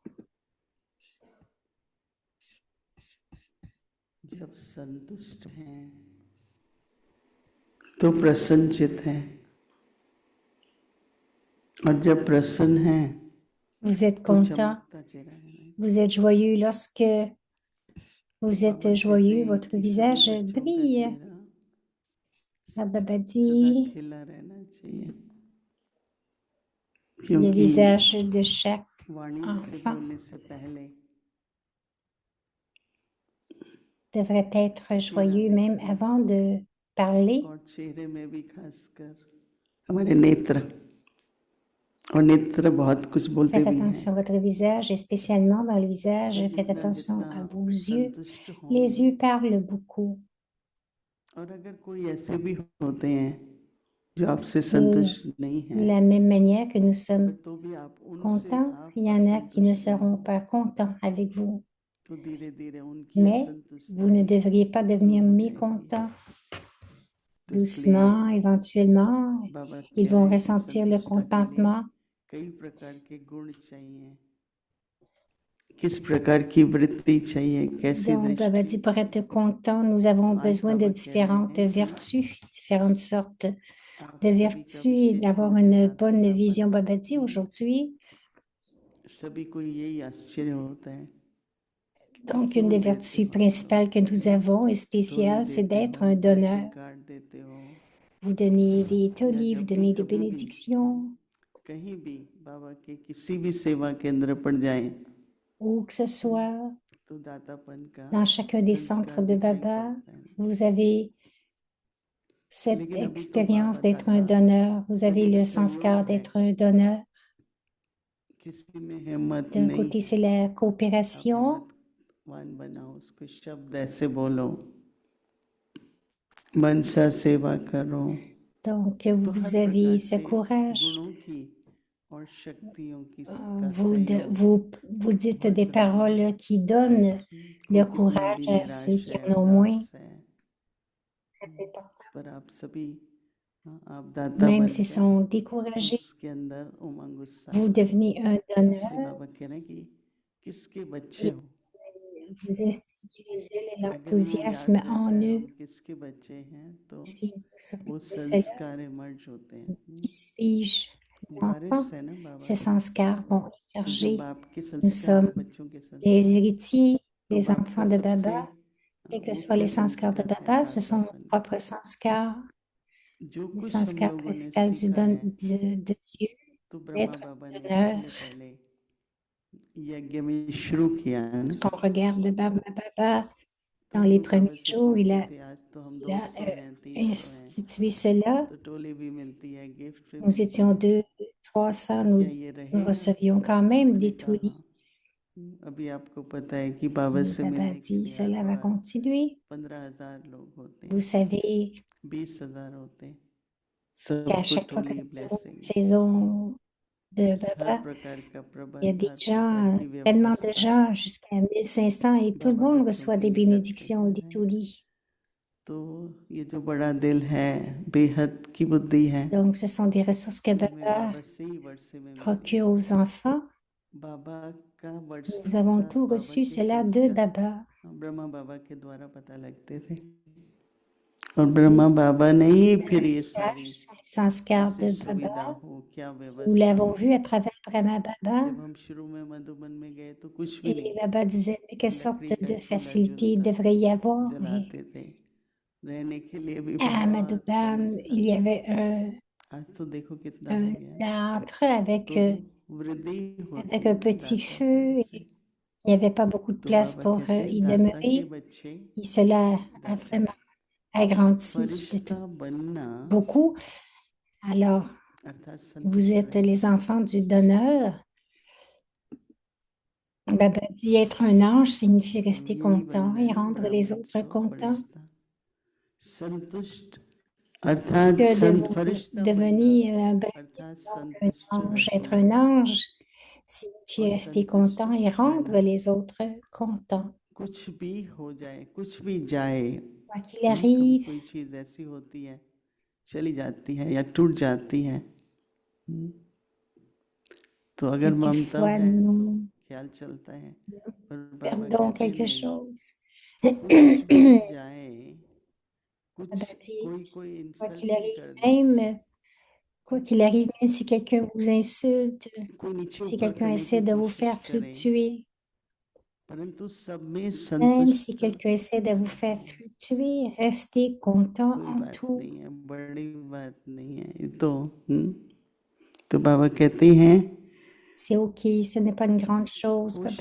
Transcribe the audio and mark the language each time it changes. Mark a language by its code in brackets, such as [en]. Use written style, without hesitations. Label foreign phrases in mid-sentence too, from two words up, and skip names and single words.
[hi] जब संतुष्ट हैं तो प्रसन्नचित हैं, और जब प्रसन्न हैं [fr] Vous êtes [hi] तो [fr] content, [hi] चमकता चेहरा है। [fr] vous êtes joyeux. Lorsque vous êtes joyeux, votre visage brille. Baba [hi] सदा [fr] dit, [hi] खिला रहना चाहिए, [fr] le [hi] क्योंकि [fr] visage de chaque [hi] वाणी से [fr] enfant [hi] बोलने से पहले [fr] devrait être joyeux même avant de parler. [hi] और चेहरे में भी खासकर हमारे नेत्र, और नेत्र बहुत कुछ बोलते [fr] Faites [hi] भी हैं। [fr] attention à votre visage et spécialement dans le visage, faites attention à vos yeux. Les yeux parlent beaucoup. [hi] और अगर कोई ऐसे भी होते हैं जो आपसे [fr] De [hi] संतुष्ट नहीं है, [fr] la même manière que nous sommes [hi] तो भी आप उनसे [fr] contents, [hi] आप [fr] il y en a qui ne [hi] असंतुष्ट [fr] seront [hi] हैं, [fr] pas contents avec vous. [hi] तो धीरे धीरे उनकी [fr] Mais [hi] असंतुष्टि [fr] vous ne [hi] भी [fr] devriez pas [hi] दूर [fr] devenir [hi] हो जाएगी। [fr] mécontent. [hi] तो इसलिए [fr] Doucement, éventuellement, [hi] बाबा [fr] ils [hi] कह [fr] vont [hi] रहे हैं कि [fr] ressentir le [hi] संतुष्टता के लिए [fr] contentement. [hi] कई प्रकार के गुण चाहिए, किस प्रकार की वृत्ति चाहिए, कैसी [fr] Donc, Baba dit, [hi] दृष्टि [fr] pour [hi] चाहिए। [fr] être content, nous avons [hi] तो आज [fr] besoin de [hi] बाबा कह रहे [fr] différentes [hi] हैं कि [fr] vertus, différentes sortes [hi] आप [fr] de [hi] सभी का [fr] vertus et [hi] विशेष [fr] d'avoir [hi] गुण है [fr] une bonne vision. [hi] दातापन। [fr] Baba dit aujourd'hui, [hi] सभी को यही आश्चर्य होता है, [fr] donc une [hi] क्यों [fr] des [hi] देते [fr] vertus [hi] हो आप लोग, [fr] principales que nous avons et [hi] क्यों नहीं [fr] spéciales, c'est [hi] देते [fr] d'être [hi] हो, [fr] un [hi] ब्लेसिंग [fr] donneur. [hi] कार्ड देते हो, [fr] Vous donnez des [hi] या [fr] tolis, vous [hi] जब भी [fr] donnez des [hi] कभी भी [fr] bénédictions, [hi] कहीं भी बाबा के किसी भी सेवा केंद्र पर जाएं, [fr] ou que ce soit [hi] तो दातापन का [fr] dans chacun des centres [hi] संस्कार [fr] de [hi] दिखाई [fr] Baba, [hi] पड़ता है। [fr] vous avez cette [hi] लेकिन अभी तो [fr] expérience [hi] बाबा [fr] d'être un [hi] दाता [fr] donneur, vous avez [hi] शरीर [fr] le [hi] से रूढ़ [fr] sanskar [hi] है, [fr] d'être un donneur. [hi] किसी में हिम्मत [fr] D'un [hi] नहीं। [fr] côté, c'est la [hi] आप [fr] coopération. [hi] हिम्मतवान बनाओ, उसको शब्द ऐसे बोलो, मन सा सेवा करो, [fr] Donc, [hi] तो हर [fr] vous avez [hi] प्रकार [fr] ce [hi] से [fr] courage. [hi] गुणों की और शक्तियों की का [fr] Vous, [hi] सहयोग [fr] vous dites [hi] बहुत [fr] des [hi] जरूरी है। [fr] paroles qui donnent le [hi] कोई कितना [fr] courage [hi] भी [fr] à ceux [hi] निराश [fr] qui [hi] है, [fr] en ont moins. [hi] उदास है, पर आप सभी, आप दाता [fr] Même s'ils [hi] बनकर [fr] sont découragés, [hi] उसके अंदर उमंग उत्साह [fr] vous [hi] भरो। [fr] devenez un [hi] इसलिए [fr] donneur [hi] बाबा कह रहे हैं कि किसके बच्चे [fr] et [hi] हो। [fr] vous instillez le zèle et [hi] अगर वो याद [fr] l'enthousiasme [hi] रहता [fr] en [hi] है [fr] eux. [hi] हम किसके बच्चे हैं, तो [fr] Si vous vous souvenez [hi] वो [fr] de cela, [hi] संस्कार इमर्ज होते हैं। [fr] qui suis-je? L'enfant, [hi] वारिस है ना बाबा [fr] ces [hi] के, [fr] sanskars vont [hi] तो जो [fr] émerger. [hi] बाप के [fr] Nous [hi] संस्कार [fr] sommes [hi] है, बच्चों के [fr] les [hi] संस्कार, [fr] héritiers, [hi] तो [fr] les [hi] बाप का [fr] enfants de [hi] सबसे [fr] Baba. Quels que soient [hi] मुख्य [fr] les sanskars de [hi] संस्कार है [fr] Baba, ce sont nos [hi] दातापन। [fr] propres sanskars, [hi] जो [fr] les [hi] कुछ हम [fr] sanskars [hi] लोगों ने [fr] principaux [hi] सीखा है, [fr] de Dieu, [hi] तो ब्रह्मा [fr] d'être [hi] बाबा [fr] un [hi] ने [fr] donneur. [hi] पहले पहले यज्ञ में शुरू किया है ना। [fr] Quand on regarde Baba, [hi] तो [fr] dans [hi] हम [fr] les [hi] लोग बाबा [fr] premiers [hi] से [fr] jours, [hi] पूछते थे, आज तो हम [fr] il a [hi] 200 हैं, 300 हैं, [fr] institué cela. [hi] तो टोली भी मिलती है, गिफ्ट भी [fr] Nous [hi] मिलती [fr] étions [hi] है, [fr] 200, 300, [hi] तो क्या ये [fr] nous [hi] रहेगा? [fr] recevions quand même [hi] मैंने [fr] des [hi] कहा [fr] toulis. [hi] हाँ, अभी आपको पता है कि बाबा [fr] Et [hi] से [fr] Baba [hi] मिलने के [fr] dit, [hi] लिए हर [fr] cela va [hi] बार [fr] continuer. [hi] 15,000 लोग होते [fr] Vous [hi] हैं, [fr] savez [hi] 20,000 होते हैं, [fr] qu'à [hi] सबको [fr] chaque fois que [hi] टोली [fr] nous avons une [hi] ब्लेसिंग। [fr] saison de [hi] हर [fr] Baba. [hi] प्रकार का [fr] Il y a [hi] प्रबंध, [fr] des [hi] हर प्रकार [fr] gens, [hi] की [fr] tellement de [hi] व्यवस्था [fr] gens, jusqu'à 1500, et tout le [hi] बाबा [fr] monde [hi] बच्चों [fr] reçoit [hi] के [fr] des [hi] लिए करते [fr] bénédictions [hi] जा [fr] au [hi] रहे हैं। [fr] Dituli. [hi] तो ये जो बड़ा दिल है, बेहद की बुद्धि है, [fr] Donc, ce sont des ressources que [hi] ये हमें [fr] Baba [hi] बाबा से ही वर्षे में मिली। [fr] procure aux enfants. [hi] बाबा का [fr] Nous [hi] वर्षा [fr] avons [hi] था, [fr] tout [hi] बाबा [fr] reçu [hi] के [fr] cela de [hi] संस्कार [fr] Baba. [hi] ब्रह्मा बाबा के द्वारा पता लगते थे, और ब्रह्मा बाबा ने ही फिर ये सारी [fr] Sont les sanskars [hi] कैसे [fr] de [hi] सुविधा [fr] Baba. [hi] हो, क्या [fr] Nous [hi] व्यवस्था [fr] l'avons [hi] हो। [fr] vu à travers Brahma Baba. [hi] जब हम शुरू में मधुबन में गए तो कुछ भी नहीं [fr] Et [hi] था, [fr] Baba disait, mais quelle sorte [hi] लकड़ी का [fr] de [hi] चूल्हा [fr] facilité il [hi] जलता, [fr] devrait y avoir. Mais [hi] जलाते थे, रहने के लिए भी [fr] à [hi] बहुत [fr] Madhuban, [hi] व्यवस्था [fr] il y [hi] थी। [fr] avait [hi] आज तो देखो कितना हो [fr] un [hi] गया। [fr] âtre avec, [hi] तो वृद्धि होती [fr] avec [hi] है [fr] un [hi] ना [fr] petit [hi] दाता [fr] feu. [hi] भाव [fr] Et [hi] से। [fr] il n'y avait pas beaucoup de [hi] तो [fr] place [hi] बाबा [fr] pour [hi] कहते हैं [fr] y [hi] दाता के [fr] demeurer. [hi] बच्चे, [fr] Et cela a [hi] दाता [fr] vraiment agrandi de [hi] फरिश्ता [fr] tout, [hi] बनना [fr] beaucoup. Alors, [hi] अर्थात [fr] vous [hi] संतुष्ट [fr] êtes [hi] रहना। [fr] les enfants du donneur. Baba dit être un ange signifie rester [hi] यही [fr] content [hi] बनना है [fr] et [hi] ना, [fr] rendre les autres [hi] ब्रह्मज्ञ [fr] contents. [hi] फरिश्ता। संतुष्ट अर्थात [fr] Que de vous [hi] फरिश्ता बनना [fr] devenir un [hi] अर्थात [fr] un [hi] संतुष्ट [fr] ange. Être [hi] रहना, [fr] un ange signifie [hi] और [fr] rester [hi] संतुष्ट [fr] content et rendre [hi] रहना। [fr] les autres contents. [hi] कुछ भी हो जाए, कुछ भी जाए, [fr] Quoi qu'il [hi] कभी [fr] arrive, [hi] कोई चीज ऐसी होती है, चली जाती है या टूट जाती है, तो अगर ममता [fr] quelquefois [hi] है तो [fr] nous [hi] ख्याल चलता है, पर बाबा [fr] perdons [hi] कहते हैं [fr] quelque [hi] नहीं, [fr] chose. [hi] कुछ भी जाए, [fr] Baba [hi] कुछ [fr] dit, [hi] कोई [fr] quoi qu'il [hi] इंसल्ट भी [fr] arrive, [hi] कर देते हैं, [fr] quoi qu'il arrive, même si quelqu'un vous insulte, [hi] कोई नीचे [fr] si [hi] ऊपर [fr] quelqu'un [hi] करने [fr] essaie [hi] की [fr] de vous [hi] कोशिश [fr] faire [hi] करे, [fr] fluctuer, [hi] परंतु सब में [fr] même si [hi] संतुष्ट [fr] quelqu'un essaie de vous faire [hi] रहना, [fr] fluctuer, restez content [hi] कोई [fr] en [hi] बात [fr] tout. [hi] नहीं है, बड़ी बात नहीं है ये तो बाबा कहते हैं [fr] C'est OK, ce n'est pas une grande chose, Baba